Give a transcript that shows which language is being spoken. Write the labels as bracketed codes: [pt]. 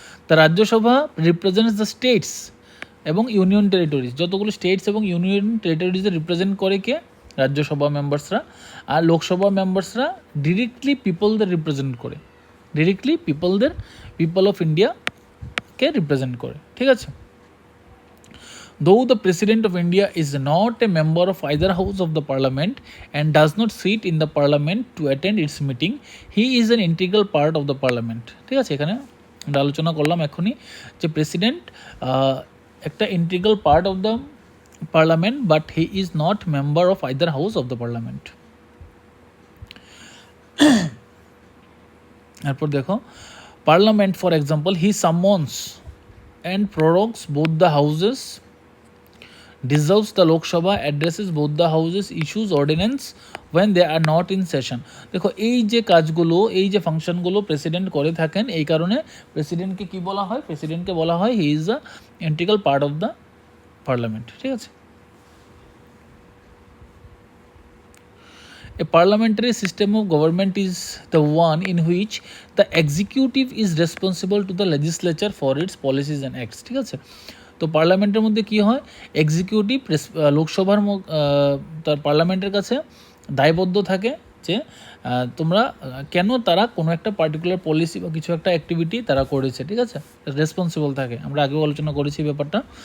[bn] The Rajya Sabha represents the states এবং union territories, যতগুলো states এবং ইউনিয়ন টেরিটরিজে রিপ্রেজেন্ট করে কে? রাজ্যসভা মেম্বার্সরা। আর লোকসভা মেম্বার্সরা ডিরেক্টলি পিপলদের রিপ্রেজেন্ট করে, ডিরেক্টলি পিপল অফ ইন্ডিয়াকে রিপ্রেজেন্ট করে, ঠিক আছে। [en] Though the President of India is not a member of either house of the parliament and does not sit in the parliament to attend its meeting, he is an integral part of the parliament, ঠিক আছে। [bn] এখানে আমরা আলোচনা করলাম এখনই যে president একটা [en] Integral part of the parliament but he is not member of either house of the parliament. [bn] এরপর দেখো, [en] Parliament for example he summons and prorogues both the houses, dissolves the Lok Sabha, addresses both the houses, issues ordinance when they are not in session. [bn] দেখো, এই যে কাজগুলো, এই যে ফাংশনগুলো president করে থাকেন, এই কারণে প্রেসিডেন্টকে কি বলা হয়? প্রেসিডেন্টকে বলা হয় [en] He is the integral part of the parliament, ঠিক আছে। A parliamentary system of government is the one in which the executive is responsible to the legislature for its policies and acts, ঠিক আছে। [bn] তো পার্লামেন্টের মধ্যে কি হয়? এক্সিকিউটিভ লোকসভার তার পার্লামেন্টের কাছে দায়বদ্ধ থাকে যে তোমরা কেন তারা কোনো একটা পার্টিকুলার পলিসি বা কিছু একটা অ্যাক্টিভিটি তারা করেছে, ঠিক আছে, রেসপন্সিবল থাকে। আমরা আগেও আলোচনা করেছি ব্যাপারটা।